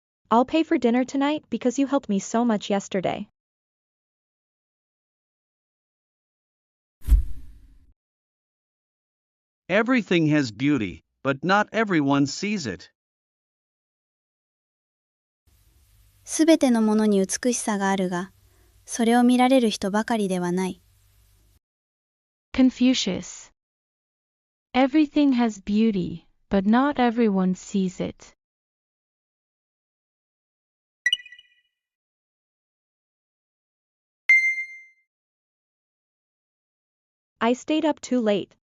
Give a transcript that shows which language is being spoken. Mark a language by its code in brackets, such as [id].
[en] I'll pay for dinner tonight because you helped me so much yesterday. Everything has beauty, but not everyone sees it. [ja] すべてのものに美しさがあるが、それを見られる人ばかりではない。 [en] Confucius. Everything has beauty, but not everyone sees it. I stayed up too late.